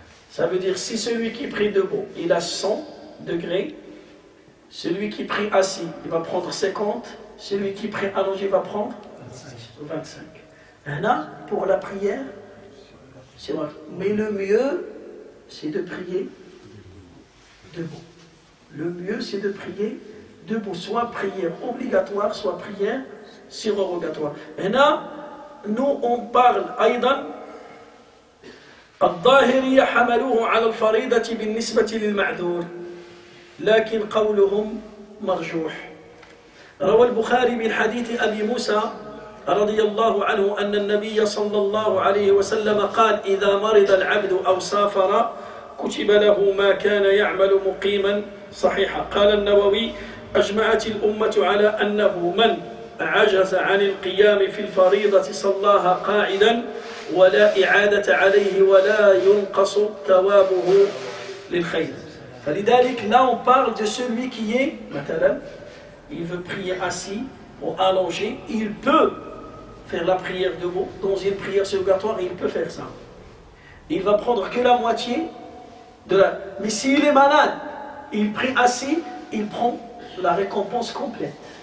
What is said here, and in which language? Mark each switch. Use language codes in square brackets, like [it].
[fr] Ça veut dire si celui qui prie debout, il a 100 degrés, celui qui prie assis, il va prendre 50, celui qui prie allongé va prendre 25. Là, pour la prière, c'est vrai. Mais le mieux, c'est de prier debout. Le mieux, c'est de prier debout. Soit prière obligatoire, soit prière surrogatoire. Et là, nous, on parle [ar] أيضا الظاهرية حملوه على الفريضة بالنسبة للمعذور لكن قولهم مرجوح. روى البخاري من حديث أبي موسى رضي الله عنه أن النبي صلى الله عليه وسلم قال إذا مرض العبد أو سافر كتب له ما كان يعمل مقيما صحيحا. قال النووي أجمعت الأمة على أنه من عجز عن القيام في الفريضة صلاها قاعدا ولا إعادة عليه ولا ينقص ثوابه للخير. [fr] فلذلك là on parle de celui qui est مثلا il veut prier assis ou allongé, il peut faire la prière debout dans une prière surrogatoire, il peut faire ça. Il va prendre que la moitié de la... Mais s'il est malade, il prie assis, il prend la récompense complète.